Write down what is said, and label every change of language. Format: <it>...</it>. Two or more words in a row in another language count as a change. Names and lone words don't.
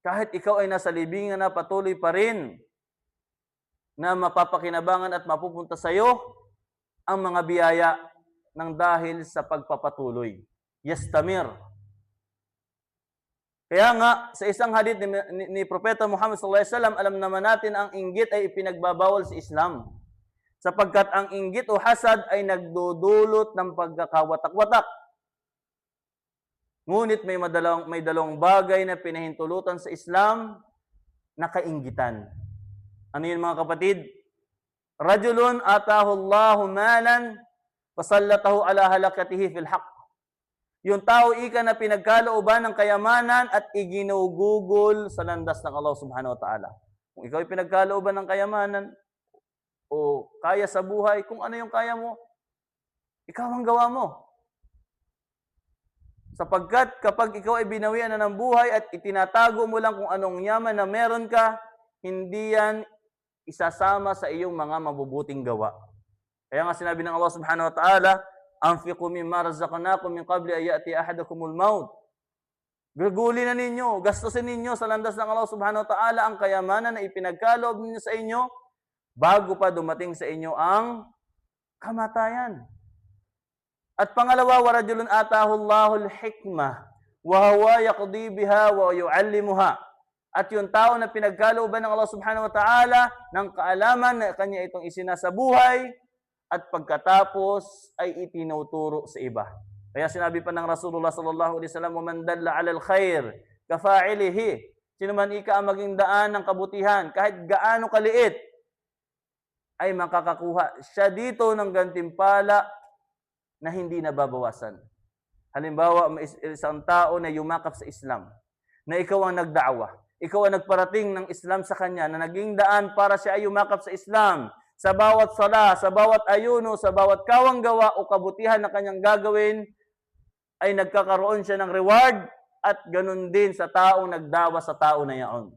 <tl>Kahit ikaw ay nasa libingan na, patuloy pa rin na mapapakinabangan at mapupunta sa iyo ang mga biyaya ng dahil sa pagpapatuloy. Yastamir. Kaya nga, sa isang hadith ni Propeta Muhammad</tl> <ar>صلى الله عليه وسلم,</ar> <tl>alam naman natin ang inggit ay ipinagbabawal sa Islam. Sapagkat ang inggit o hasad ay nagdudulot ng pagkakawatak-watak. Ngunit may dalawang bagay na pinahintulutan sa Islam na kainggitan. Ano yun mga kapatid?</tl> <ar>رجل آتاه الله مالا فسلطه على هلكته في الحق.</ar> <tl>Yung tao ika na pinagkalooban ng kayamanan at iginugugol sa landas ng Allah</tl> <ar>سبحانه و تعالى.</ar> <tl>Kung ikaw ay pinagkalooban ng kayamanan o kaya sa buhay, kung ano yung kaya mo, ikaw ang gawa mo. Sapagkat kapag ikaw ay binawian na ng buhay at itinatago mo lang kung anong yaman na meron ka, hindi yan isasama sa iyong mga mabubuting gawa. Kaya nga sinabi ng Allah</tl> <ar>سبحانه و تعالى, أنفقوا مما رزقناكم من قبل أن يأتي أحدكم الموت.</ar> <tl>Gagulin na ninyo, gastusin ninyo sa landas ng Allah</tl> <ar>سبحانه و تعالى</ar> <tl>ang kayamanan na ipinagkaloob ninyo sa inyo bago pa dumating sa inyo ang kamatayan. At pangalawa,</tl> <ar>ورجل آتاه الله الحكمة وهو يقضي بها ويعلمها.</ar> <tl>At yung tao na pinagkalooban ng Allah</tl> <ar>سبحانه و تعالى</ar> <tl>ng kaalaman na kanya itong isinasabuhay at pagkatapos ay itinuturo sa iba. Kaya sinabi pa ng Rasulullah</tl> <ar>صلى الله عليه وسلم, "من دل على الخير كفاعله."</ar> <tl>Sino man ika ang maging daan ng kabutihan, kahit gaano kaliit, ay makakakuha siya dito ng gantimpala na hindi nababawasan. Halimbawa, may isang tao na yumakap sa Islam, na ikaw ang nagda'wa, ikaw ang nagparating ng Islam sa kanya, na naging daan para siya ay yumakap sa Islam, sa bawat sala, sa bawat ayuno, sa bawat kawang gawa o kabutihan na kanyang gagawin, ay nagkakaroon siya ng reward at ganun din sa taong nagdawa sa tao na yaon.</tl>